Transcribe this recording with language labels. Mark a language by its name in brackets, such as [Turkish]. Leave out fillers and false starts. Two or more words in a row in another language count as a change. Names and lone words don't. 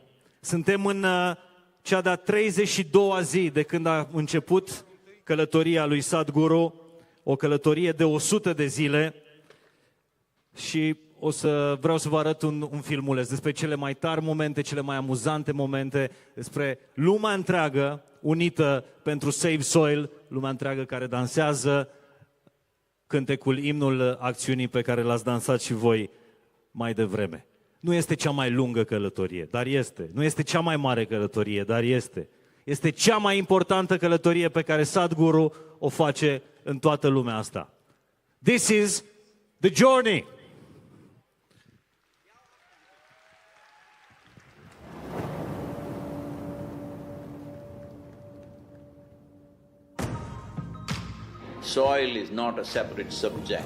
[Romanian] Suntem în cea de-a 32-a zi de când a început călătoria lui Sadhguru, o călătorie de 100 de zile și vreau să vă arăt un filmuleț despre cele mai tari momente, cele mai amuzante momente, despre lumea întreagă unită pentru Save Soil, lumea întreagă care dansează cântecul, imnul acțiunii pe care l-ați dansat și voi mai devreme. Nu este cea mai lungă călătorie, dar este. Nu este cea mai mare călătorie, dar este. Este cea mai importantă călătorie pe care Sadhguru o face în toată lumea asta. [English] This is the journey. Soil is not a separate subject.